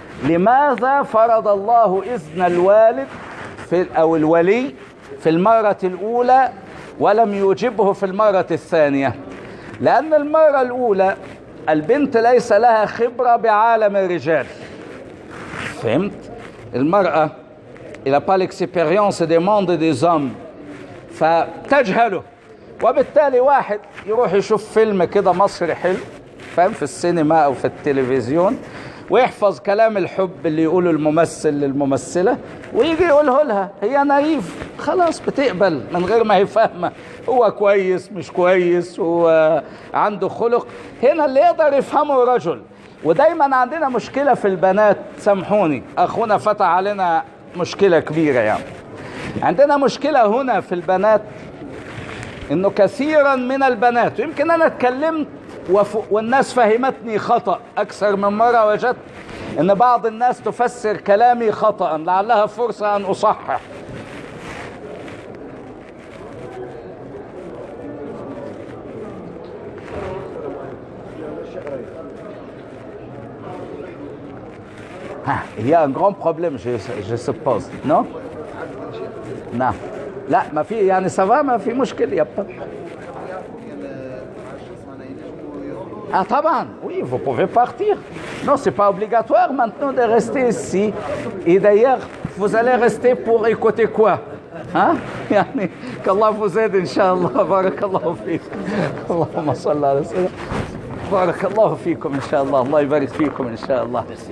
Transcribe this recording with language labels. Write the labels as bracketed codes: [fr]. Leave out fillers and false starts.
[ar] لماذا فرض الله إذن الوالد أو الولي في المرة الأولى ولم يوجبه في المرة الثانية؟ لأن المرة الأولى البنت ليس لها خبرة بعالم الرجال. فهمت؟ المرأة [fr] elle n'a pas l'expérience des mondes des hommes، [ar] فتجهله. وبالتالي واحد يروح يشوف فيلم كده مصري حلو، فاهم، في السينما أو في التلفزيون، ويحفظ كلام الحب اللي يقوله الممثل للممثلة ويجي يقوله لها. هي نايف، خلاص بتقبل من غير ما هي فاهمة هو كويس مش كويس، هو عنده خلق. هنا اللي يقدر يفهمه رجل. ودايما عندنا مشكلة في البنات، سامحوني أخونا فتح علينا مشكلة كبيرة يعني. عندنا مشكلة هنا في البنات إنه كثيرا من البنات، ويمكن أنا اتكلمت والناس فهمتني خطأ أكثر من مرة، وجدت أن بعض الناس تفسر كلامي خطأ، لعلها فرصة أن أصحح. [fr] Il y a un grand problème, je suppose, non? Non. [ar] لا ما في يعني سافا، ما في مشكلة يبقى. [fr] Ah, [ar] طبعا, [fr] oui, vous pouvez partir. Non, c'est pas obligatoire maintenant de rester ici. Et d'ailleurs, vous allez rester pour écouter quoi? Hein? [ar] يعني [fr] qu'Allah vous aide, Inch'Allah. [ar] بارك الله فيكم. اللهم صل على سيدنا. بارك الله فيكم إن شاء الله. الله يبارك فيكم إن شاء الله.